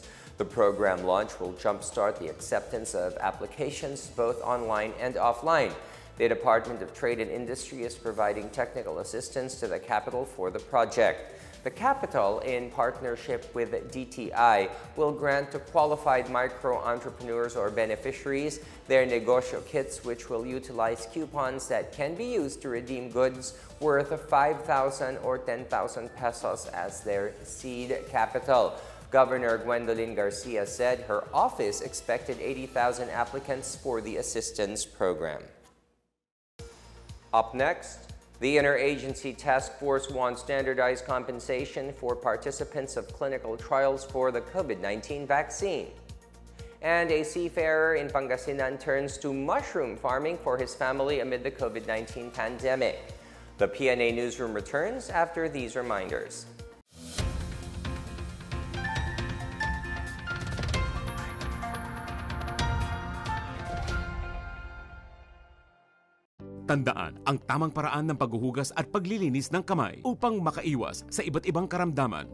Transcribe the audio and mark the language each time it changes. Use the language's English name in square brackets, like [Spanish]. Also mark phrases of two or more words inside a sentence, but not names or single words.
[English] The program launch will jumpstart the acceptance of applications both online and offline. The Department of Trade and Industry is providing technical assistance to the capital for the project. The capital, in partnership with DTI, will grant to qualified micro-entrepreneurs or beneficiaries their negosyo kits, which will utilize coupons that can be used to redeem goods worth 5,000 or 10,000 pesos as their seed capital. Governor Gwendolyn Garcia said her office expected 80,000 applicants for the assistance program. Up next, the Interagency Task Force wants standardized compensation for participants of clinical trials for the COVID-19 vaccine. And a seafarer in Pangasinan turns to mushroom farming for his family amid the COVID-19 pandemic. The PNA Newsroom returns after these reminders. [Filipino] Tandaan ang tamang paraan ng paghuhugas at paglilinis ng kamay upang makaiwas sa iba't ibang karamdaman.